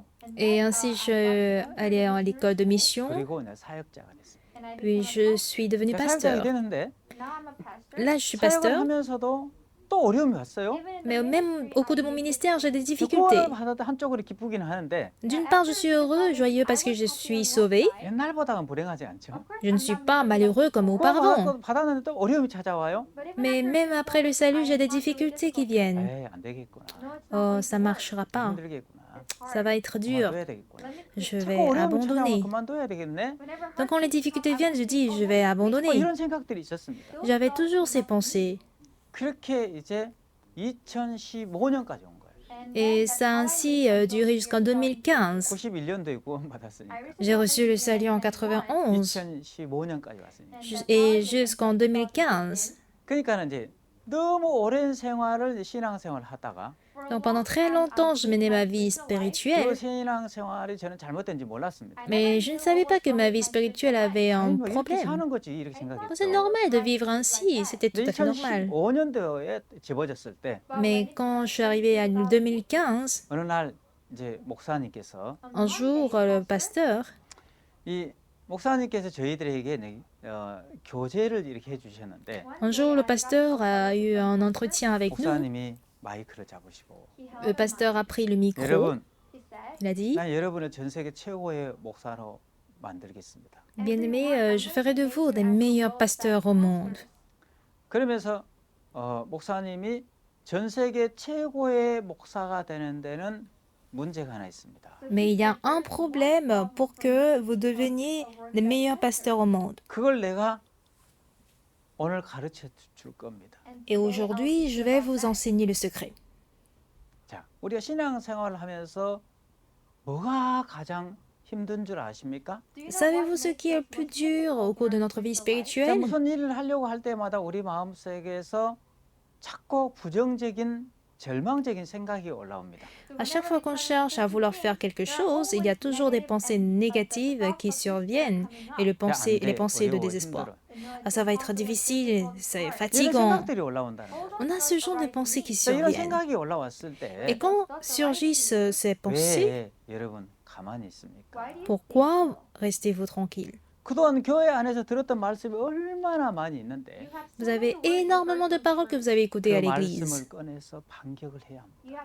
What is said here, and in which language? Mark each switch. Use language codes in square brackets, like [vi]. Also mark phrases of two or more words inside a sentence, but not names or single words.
[fr] Et ainsi, je suis allée à l'école de mission, [ko] 그리고 이제 사역자가 됐습니다. [fr] puis je suis devenue [ko] 사역자가 [fr] pasteur. [ko] 되는데 [fr] Là, je suis [ko] 사역을 [fr] pasteur, [ko] 하면서도 또 어려움이 왔어요. [fr] mais même au cours de mon ministère, j'ai des [ko] 구원을 [fr] difficultés. [ko] 받아도 한쪽으로 기쁘기는 하는데 [fr] D'une part, je suis heureux, joyeux parce que je suis sauvé. [ko] 옛날보다는 불행하지 않죠. [fr] Je ne suis pas malheureux comme [ko] 구원 [fr] auparavant. [ko] 받았는데 또 어려움이 찾아와요. [fr] Mais même après le salut, j'ai des difficultés qui viennent. [ko] 에이 안 되겠구나. [fr] Oh, ça marchera pas. [ko] 힘들겠구나. [fr] Ça va être dur. [ko] 그만둬야 되겠구나. [fr] Je [ko] 자꾸 [fr] vais [ko] 어려움이 [fr] abandonner. [ko] 찾아오면 그만둬야 되겠네. [fr] Donc quand les difficultés viennent, je dis, je vais [ko] 뭐 [fr] abandonner. [ko] 이런 생각들이 있었습니다. [fr] J'avais toujours ces pensées. [ko] 그렇게 이제 2015년까지 온 거예요. [fr] Et ça a ainsi duré jusqu'en 2015. [ko] 91년도에 구원받았으니까 [fr] J'ai reçu le salut en 91 [ko] 2015년까지 왔으니까. [fr] et jusqu'en 2015. [ko] 그러니까 이제 너무 오랜 생활을 신앙생활을 하다가 [fr] Donc pendant très longtemps, je menais ma vie [ko] 그 [fr] spirituelle, [ko] 신앙생활이 저는 잘못된지 몰랐습니다. [fr] mais je ne savais pas que ma vie spirituelle avait [ko] 아니, [fr] un [ko] 뭐 이렇게 [fr] problème. [ko] 사는 거지 이렇게 [fr] C'est [ko] 생각했죠. [fr] normal de vivre ainsi, c'était tout à fait normal. [ko] 2015년도에 집어졌을 때 [fr] Mais quand je suis arrivée à 2015, [ko] 어느 날 이제 목사님께서 [fr] un jour, le pasteur [ko] 이 목사님께서 저희들에게 교제를 이렇게 해주셨는데 [fr] Un jour, le pasteur a eu un entretien avec nous. [ko] 목사님이 마이크를 잡으시고 [fr] Le pasteur a pris le micro. [ko] 여러분 [fr] Il a dit, [ko] 난 여러분을 전 세계 최고의 목사로 만들겠습니다. [fr] Bien-aimé, je ferai de vous des meilleurs pasteurs au monde. [ko] 그러면서 목사님이 전 세계 최고의 목사가 되는 데는 문제가 하나 있습니다. [fr] Mais il y a un problème pour que vous deveniez les meilleurs pasteurs au monde. [ko] 그걸 내가 오늘 가르쳐 줄 겁니다. [fr] Et aujourd'hui, je vais vous enseigner le secret. [ko] 자, 우리가 신앙생활을 하면서 뭐가 가장 힘든 줄 아십니까? [fr] Savez-vous ce qui est le plus dur au cours de notre vie [ko] 자, [fr] spirituelle? [ko] 무슨 일을 하려고 할 때마다 우리 마음속에서 자꾸 부정적인 절망적인 생각이 올라옵니다. [fr] À chaque fois qu'on cherche à vouloir faire quelque chose, il y a toujours des pensées négatives qui surviennent et [ko] 야, 안 돼, [fr] les pensées de [ko] 어려워, [fr] désespoir. [ko] 힘들어. [fr] Ah, ça va être difficile, c'est [ko] 이런 [fr] fatigant. [ko] 생각들이 올라온다는 거예요. [fr] On a ce genre de pensées qui [ko] 자, 이런 [fr] surviennent. [ko] 생각이 올라왔을 [fr] Et [ko] 때 [fr] quand surgissent ces pensées, [ko] 왜 여러분 가만히 있습니까? [fr] pourquoi restez-vous tranquille? [ko] 그동안 교회 안에서 들었던 말씀이 얼마나 많이 있는데 [fr] Vous avez énormément de paroles que vous avez écoutées à [ko] 그 [fr] l'église. [ko] 말씀을 꺼내서 반격을 해야 합니다.